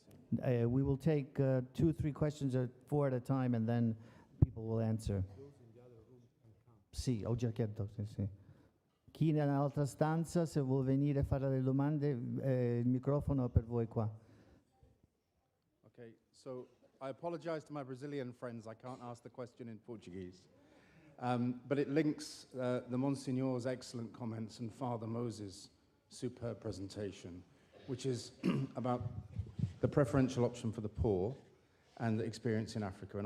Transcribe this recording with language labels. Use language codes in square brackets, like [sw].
[en] We will take 2-3 questions or 4 at a time, and then people will answer. [it] Sì, ho già chiesto, sì, sì. Chi nell'altra stanza, se vuol venire a fare le domande, il microfono è per voi qua. [en] Okay, so I apologize to my Brazilian friends, I can't ask the question in Portuguese. But it links the Monsignor's excellent comments and Father Moses' superb presentation, which is about the preferential option for the poor and the experience in Africa.